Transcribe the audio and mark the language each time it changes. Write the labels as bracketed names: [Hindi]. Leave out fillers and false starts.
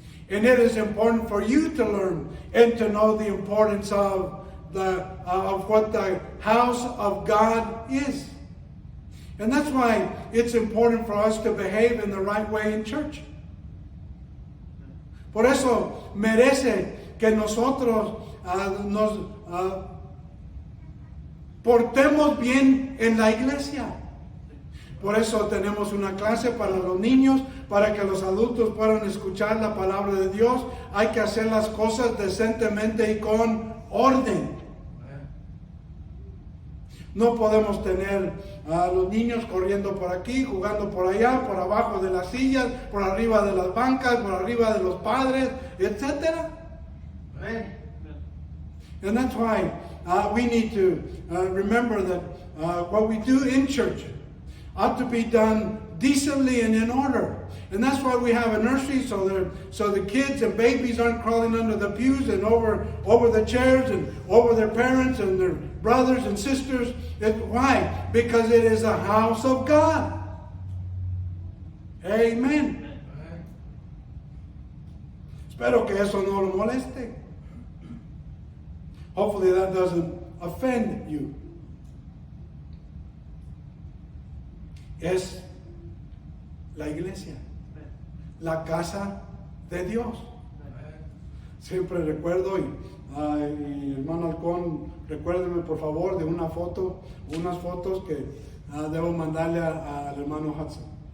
[English] And it is important for you to learn and to know the importance of what the house of God is. And that's why it's important for us to behave in the right way in church. [Spanish] Por eso merece que nosotros nos portemos bien en la iglesia. Por eso tenemos una clase para los niños, para que los adultos puedan escuchar la palabra de Dios. Hay que hacer las cosas decentemente y con orden. No podemos tener a los niños corriendo por aquí, jugando por allá, por abajo de las sillas, por arriba de las bancas, por arriba de los padres, etc. [English] And that's why we need to remember that what we do in church ought to be done decently and in order. And that's why we have a nursery, so the kids and babies aren't crawling under the pews and over the chairs and over their parents and their brothers and sisters. Why? Because it is a house of God. Amen. [Spanish] Espero que eso no lo moleste. [English] Hopefully that doesn't offend you. [Spanish] Es la iglesia, la casa de Dios. Siempre recuerdo, y hermano Halcón, recuérdeme por favor de unas fotos que debo mandarle al hermano Hudson.